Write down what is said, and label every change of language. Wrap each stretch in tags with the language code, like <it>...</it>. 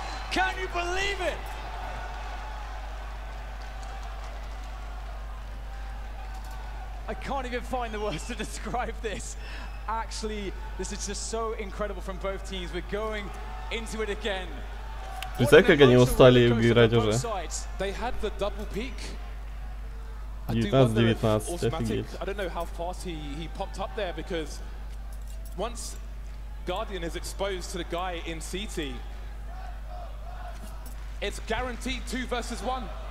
<en>Can you believe it? I can't even find the words to describe this. Actually, this is just so incredible from both teams. We're going into it again.</en> <ru>Представь, как они устали играть уже.</ru> <en>They had the double peak.</en> <ru>19-19, офигеть.</ru> <en>I don't know how fast he popped up there, because once Guardian is exposed to the guy in CT, it's guaranteed 2 versus 1.</en>